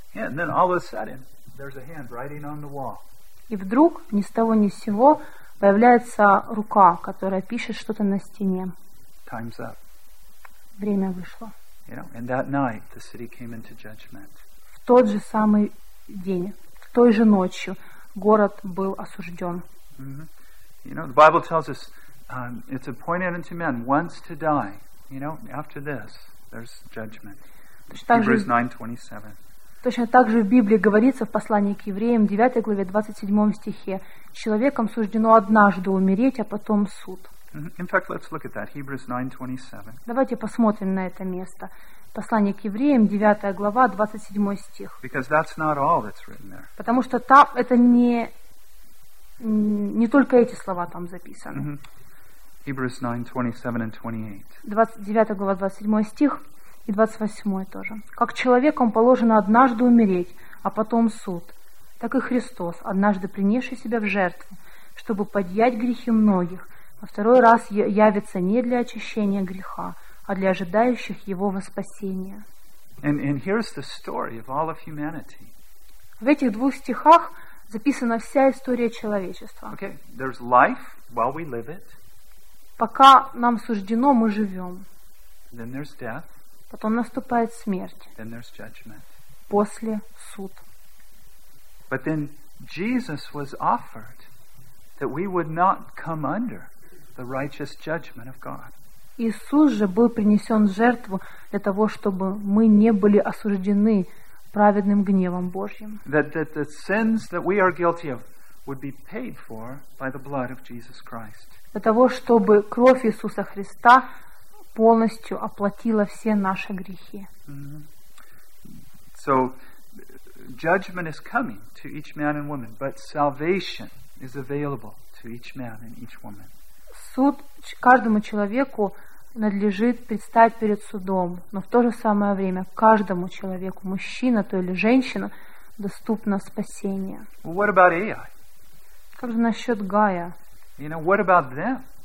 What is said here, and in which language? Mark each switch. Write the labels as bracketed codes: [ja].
[en] Yeah, and then all of a sudden, there's a hand writing on the wall. [ru] И вдруг, ни с того ни с сего, появляется рука, которая пишет что-то на стене. [en] Time's up. [ru] Время вышло. [en] You know, and that night the city came into judgment. [ru] В тот же самый день, в той же ночью, город был осужден. [en] Mm-hmm. You know, the Bible tells us it's appointed unto men once to die. You know, after this, there's judgment. Hebrews 9:27. [ru] Точно так же в Библии говорится в послании к евреям, 9 главе, 27 стихе, человеком суждено однажды умереть, а потом суд. [en] In fact, let's look at that. Hebrews 9:27. [ru] Давайте посмотрим на это место. Послание к евреям, 9 глава, 27 стих. [en] Because that's not all that's written there. [ru] Потому что там это не только эти слова там записаны. [en] Mm-hmm. Hebrews 9:27-28. [ru] 29 глава, 27 стих и 28 тоже. Как человеком положено однажды умереть, а потом суд, так и Христос, однажды принесший себя в жертву, чтобы подъять грехи многих, во второй раз явится не для очищения греха, а для ожидающих его воспасения. [en] And here's the story of all of humanity. [ru] В этих двух стихах записана вся история человечества. [en] Okay, there's life while we live it. [ru] Пока нам суждено, мы живем. [en] Then there's death. [ru] Потом наступает смерть. [en] Then there's judgment. [ru] После суд. [en] But then Jesus was offered that we would not come under the righteous judgment of God. [ru] Иисус же был принесен в жертву для того, чтобы мы не были осуждены праведным гневом Божьим. [en] That the sins that we are guilty of would be paid for by the blood of Jesus Christ. [ru] Для того, чтобы кровь Иисуса Христа полностью оплатила все наши грехи. Mm-hmm. [en] So judgment is coming to each man and woman, but salvation is available to each man and each woman. [ru] Суд каждому человеку надлежит предстать перед судом, но в то же самое время каждому человеку, мужчина то или женщина, доступно спасение. [en] Well, what about AI? [ru] Как же насчет Гая? [en] You know, what about them?